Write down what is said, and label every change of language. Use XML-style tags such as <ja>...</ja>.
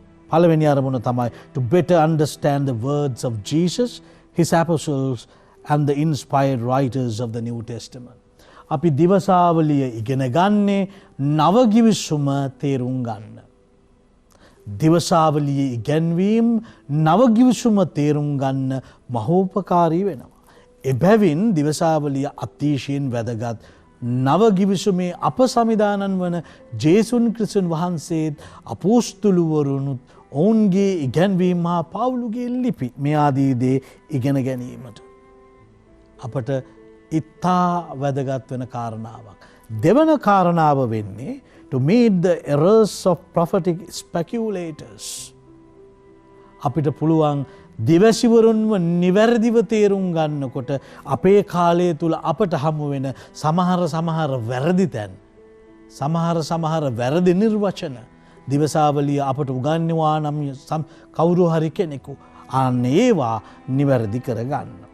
<si>පළවෙනි අරමුණ තමයි</si> <en>to better understand the words of Jesus, his apostles and the inspired writers of the New Testament.</en> <si>අපි දිවසාවලිය ඉගෙන ගන්නේ නවගිවිසුම තේරුම් ගන්න. දිවසාවලියේ ඉගැන්වීම් නවගිවිසුම තේරුම් ගන්න මහෝපකාරී වෙනවා. එබැවින් දිවසාවලිය අතිශයින් වැදගත්. නවගිවිසුමේ අප සමිදානන් වන ජේසුන් ක්‍රිස්තුන් වහන්සේත් අපෝස්තලවරුනුත් ඔවුන්ගේ ඉගැන්වීම හා පවුලුගේ ලිපි මේ ආදී දේ ඉගෙන ගැනීමට අපට ඉතා වැදගත් වෙන කාරණාවක්. දෙවන කාරණාව වෙන්නේ</si> <en>to meet the errors of prophetic speculators.</en> <si>අපිට පුළුවන් දිවැසිවරුන්ව නිවැරදිව තේරුම් ගන්නකොට අපේ කාලය තුල අපට හමු වෙන සමහර වැරදි තැන් සමහර වැරදි නිර්වචන දිවසාවලිය අපට උගන්වනවා නම් කවුරු හරි කෙනෙකු අන්න ඒවා නිවැරදි කරගන්න.</si>